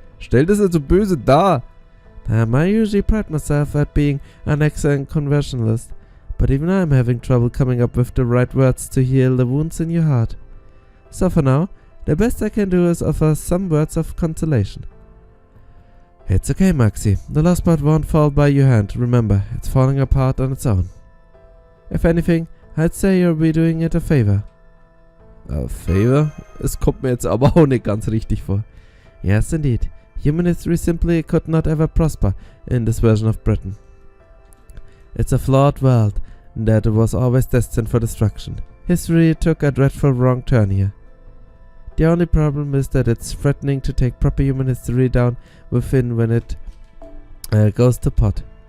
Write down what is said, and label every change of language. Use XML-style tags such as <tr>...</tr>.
<de>Stellt es also böse dar.</de> <en>I usually pride myself at being an excellent conversationalist, but even I'm having trouble coming up with the right words to heal the wounds in your heart. So for now, the best I can do is offer some words of consolation. It's okay, Maxi. The last part won't fall by your hand. Remember, it's falling apart on its own. If anything, I'd say you'll be doing it a favor. A favor?</en> <de>Es kommt mir jetzt aber auch nicht ganz richtig vor.</de> <en>Yes, indeed. Human history simply could not ever prosper in this version of Britain. It's a flawed world that was always destined for destruction. History took a dreadful wrong turn here. The only problem is that it's threatening to take proper human history down within when it goes to pot.</en>